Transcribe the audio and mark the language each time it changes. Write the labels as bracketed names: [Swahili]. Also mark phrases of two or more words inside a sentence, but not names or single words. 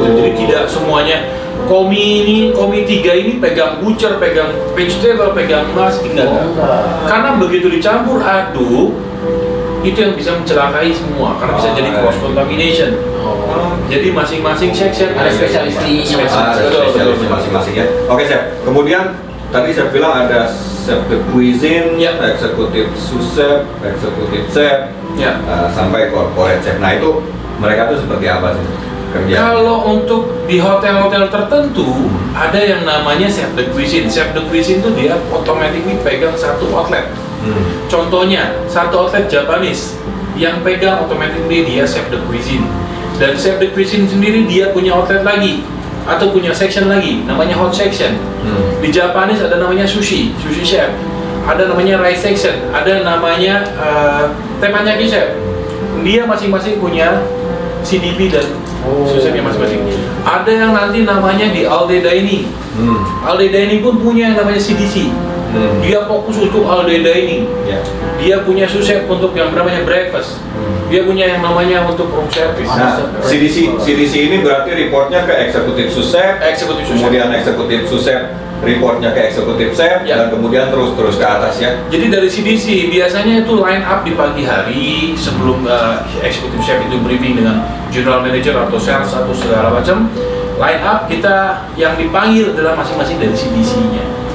[Indonesian] Jadi tidak semuanya komi 3 ini pegang butcher, pegang vegetable, pegang mas, enggak. Oh, enggak. Karena begitu dicampur aduk, itu yang bisa mencelakai semua karena bisa jadi [English] cross contamination. [Indonesian] Jadi masing-masing section Ada spesialisnya Betul, betul. masing-masing ya. Oke, Chef. Kemudian tadi saya bilang ada [French] chef de cuisine, [Indonesian] Ya. eksekutif sous-chef, eksekutif chef, Ya. sampai corporate chef. Nah itu mereka tuh seperti apa sih kerja? Kalau untuk di hotel-hotel tertentu ada yang namanya [French] chef de cuisine. Chef de cuisine [Indonesian] itu dia automatically pegang satu outlet. Contohnya satu outlet Japanese yang pegang automatically dia chef de cuisine. Dan [French] chef de cuisine [Indonesian] sendiri dia punya outlet lagi atau punya section lagi namanya [English] hot section. [Indonesian] Di Japanese ada namanya [English] sushi chef. [Indonesian] Ada namanya [English] rice section, [Indonesian] ada namanya [English] teppanyaki chef. [Indonesian] Dia masing-masing punya CDP dan susahnya masing-masing. Ada yang nanti namanya di [English] all day dining. All day dining [Indonesian] pun punya yang namanya CDC. Dia fokus untuk [English] all day dining. [Indonesian] Ya. Dia punya sous chef untuk yang namanya breakfast. Dia punya yang namanya untuk [English] room service. [Indonesian] Nah, CDC ini berarti reportnya ke eksekutif sous-chef, Eksekutif sous chef. kemudian eksekutif sous-chef reportnya ke eksekutif chef, Ya. dan kemudian terus ke atas ya. Jadi dari CDC biasanya itu [English] line up [Indonesian] di pagi hari sebelum eksekutif chef itu briefing dengan [English] general manager [Indonesian] atau sales atau segala macam. [English] Line up [Indonesian] kita yang dipanggil adalah masing-masing dari CDC-nya.